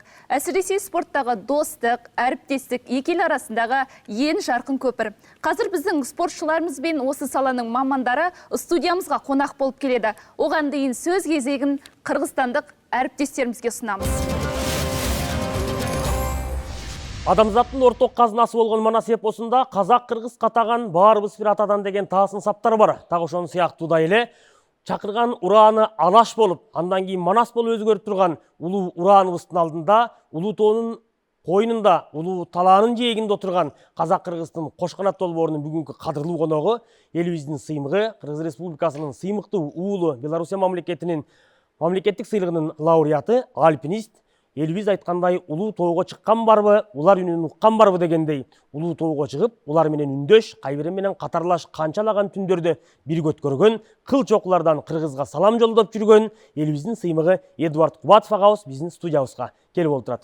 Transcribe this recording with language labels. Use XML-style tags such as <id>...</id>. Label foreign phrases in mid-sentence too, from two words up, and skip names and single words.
<kk>Әсіресе спорттағы достық, әріптестік екі ел арасындағы ең жарқын көпір. Қазір біздің спортшыларымыз бен осы саланың мамандары студиямызға қонақ болып келеді. Оған дейін сөз кезегін қырғызстандық әріптестерімізге ұсынамыз.</kk> <ky>Адамзаттың орток казынасы болгон Манас эпосунда казак-кыргыз катаган баарыбыз бир атадан деген таасын саптар бар. Так ошону сыяктуу эле чакырган урааны Алаш болуп, андан кийин Манас болуп өзгөрүп турган улуу урааныбыздын алдында, улуу тоонун койнунда, улуу талаанын жээгинде отурган казак-кыргыздын Кошканат долбоорунун бүгүнкү кадырлуу коногу, элибиздин сыймыгы, Кыргыз Республикасынын сыймыктуу уулу Белоруссия мамлекетинин мамлекеттик сыйлыгынын лауреаты, альпинист, элибиз айткандай улуу тоого чыккан барбы, улар үнүн уккан барбы дегендей, улуу тоого чыгып, улар менен үндөш, кайбирин менен катарлаш канчалаган түндөрдө бирге өткөргөн, кыл чокулардан Кыргызга салам жолдоп жүргөн элибиздин сыймыгы Эдуард Кубатов агабыз биздин студиябызга келип отурат.</ky>